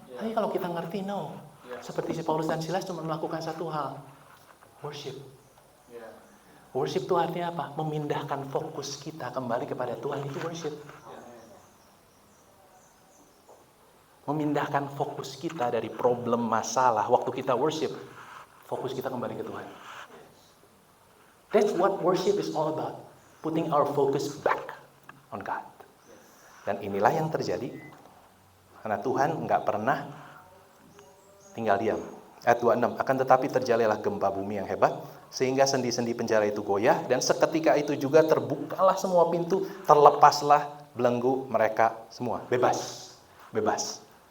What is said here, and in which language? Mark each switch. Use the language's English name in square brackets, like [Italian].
[Indonesian] Tapi kalau kita ngerti, no. Seperti si Paulus dan Silas cuma melakukan satu hal. Worship. Worship itu artinya apa? Memindahkan fokus kita kembali kepada Tuhan, itu worship. Memindahkan fokus kita dari problem masalah. Waktu kita worship, fokus kita kembali ke Tuhan. [English] That's what worship is all about. Putting our focus back on God. [Indonesian] Dan inilah yang terjadi. Karena Tuhan nggak pernah tinggal diam. Ayat 26, akan tetapi terjadilah gempa bumi yang hebat, sehingga sendi-sendi penjara itu goyah, dan seketika itu juga terbukalah semua pintu, terlepaslah belenggu mereka semua. Bebas. Bebas.